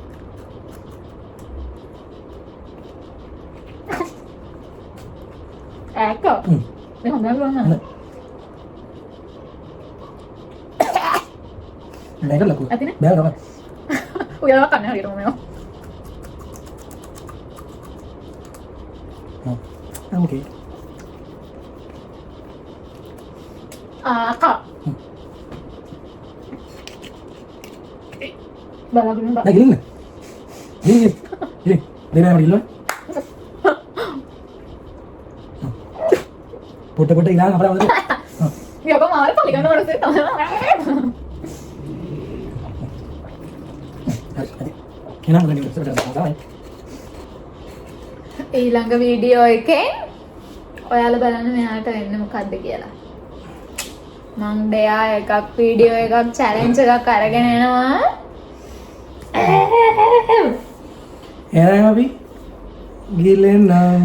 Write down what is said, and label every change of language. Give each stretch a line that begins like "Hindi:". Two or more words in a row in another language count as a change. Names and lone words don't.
Sinhala: ඒක. මේ හොඳම වුණා. මේක ලකු. අතිනේ? බෑ තමයි. ඔයාලා කන්නේ හරියටම මේවා.
English: Okay.
Indonesian: Kak. Balagin Mbak. Nah, gini. Gini. Dari mana dulu? Putar hilang apa itu? Ya, kok malah paling kan harus itu. Kenapa gini? Sudah salah.
Sinhala: ඊළඟ වීඩියෝ එකෙන් ඔයාලා බලන්න මෙයාට වෙන්නේ මොකද්ද කියලා. මං දෙයා එකක් වීඩියෝ එකක් චැලෙන්ජ් එකක් අරගෙන එනවා. එහෙනම් අපි ගිලෙනම්